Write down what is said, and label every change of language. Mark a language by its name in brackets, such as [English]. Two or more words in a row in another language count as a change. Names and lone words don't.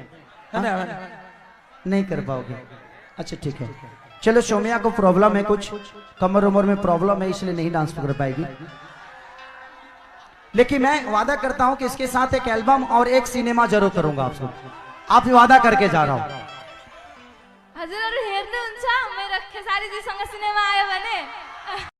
[Hindi] नहीं कर पाओगे? अच्छा ठीक है, चलो। सोमिया को प्रॉब्लम है, कुछ कमर उमर में प्रॉब्लम है, इसलिए नहीं डांस कर पाएगी। लेकिन मैं वादा करता हूं कि इसके साथ एक एल्बम और एक सिनेमा जरूर करूंगा आपको। आप वादा करके जा रहा हूं। [Nepali] हजुरहरु हेर्नुहुन्छ मेरो खेसारी जी सँग सिनेमा आयो भने